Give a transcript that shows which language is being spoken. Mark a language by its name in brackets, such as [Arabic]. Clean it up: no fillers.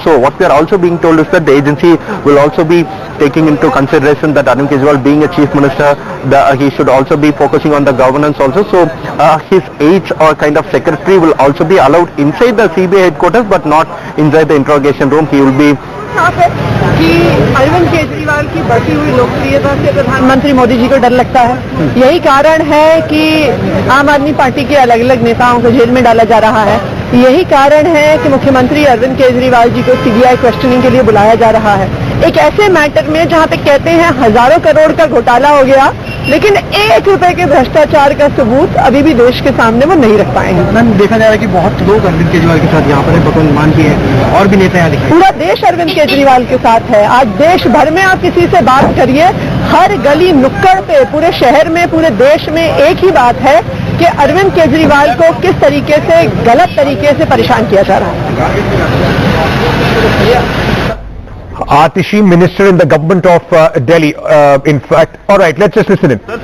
[English] So what we are also being told is that the agency will also be taking into consideration that Arvind Kejriwal being a chief minister, he should also be focusing on the governance also. So his aides or kind of secretary will also be allowed inside the CBI headquarters but not inside the interrogation room. He will be [Hindi] कि अरविंद केजरीवाल की बढ़ती हुई लोकप्रियता से प्रधानमंत्री मोदी जी को डर लगता है। यही कारण है कि आम आदमी पार्टी के अलग अलग नेताओं को जेल में डाला जा रहा है। यही कारण है कि मुख्यमंत्री अरविंद केजरीवाल जी को सीबीआई क्वेश्चनिंग के लिए बुलाया जा रहा है, एक ऐसे मैटर में जहां पे कहते हैं हजारों करोड़ का घोटाला हो गया, लेकिन 1 रुपए के भ्रष्टाचार का सबूत अभी भी देश के सामने वो नहीं रख पाए हैं। मैम, देखा जा रहा है कि बहुत लोग अरविंद केजरीवाल के साथ यहाँ पर भगवान मान की है और भी नेता यहाँ दिखाई। पूरा देश अरविंद केजरीवाल के साथ है। आज देश भर में आप किसी से बात करिए, हर गली नुक्कड़ पे, पूरे शहर में, पूरे देश में एक ही बात है कि अरविंद केजरीवाल को किस तरीके से, गलत तरीके से परेशान किया जा रहा है। [English] Atishi, minister in the government of Delhi. In fact, all right, let's just listen in.